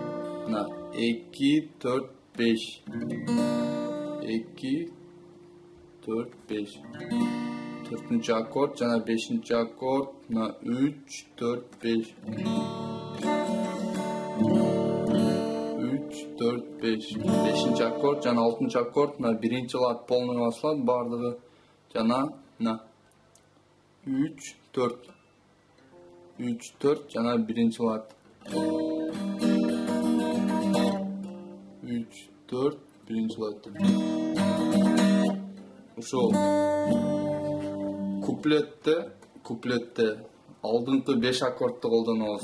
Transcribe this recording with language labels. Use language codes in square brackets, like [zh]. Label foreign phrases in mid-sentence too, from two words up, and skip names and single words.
[ky] 2, 4, 5. 2, 4 5. 4. аккорд жана 5. аккорд мына 3 4 5. 3 4 5. 5. аккорд жана 6. аккорд мына биринчи лад полной басылат бардыгы жана мына 3 4. 3 4 жана биринчи лад. 3 4 биринчи лад. Ошол куплетте алдыңкы 5 аккордду колдонобуз.